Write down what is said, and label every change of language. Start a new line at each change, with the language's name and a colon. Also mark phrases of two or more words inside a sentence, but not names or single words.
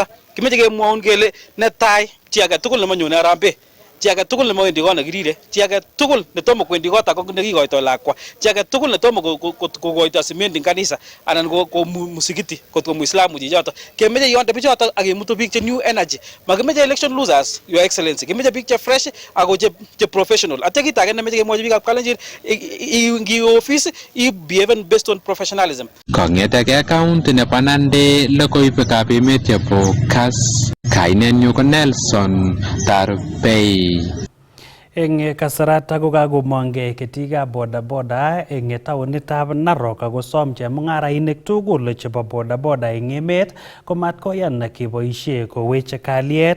Kalenjin: Kimeche kemwoun kele netai chi age tugul nemanyone Harambee, chi age tugul nemawendi kot nekirire, chi age tugul netomo kwendi kot ako nekikoitoi lakwa, chi age tugul netomo kokoito simendi eng kanisa anan ko musikiti kotko muislamu chichoto. Kemeche yonde bichoto akemutu biik che
English: new energy. Makimeche election losers, your excellency.
Kalenjin: Kimeche biik che fresh ako che professional. Atya kit age nemeche kemwochi biikab Kalenjin ngi office i
English: behave based on professionalism.
Kalenjin: Kong'eteke county nebo Nandi logoiwekab emet chebo Kass. Kainenyu ko Nelson Tarbei. Eng kasarata ko kakomongei ketikab bodaboda eng taonitab Narok akosom chemung'arainik tugul chebo bodaboda eng emet komatkoyan keboisie koweche kalyet.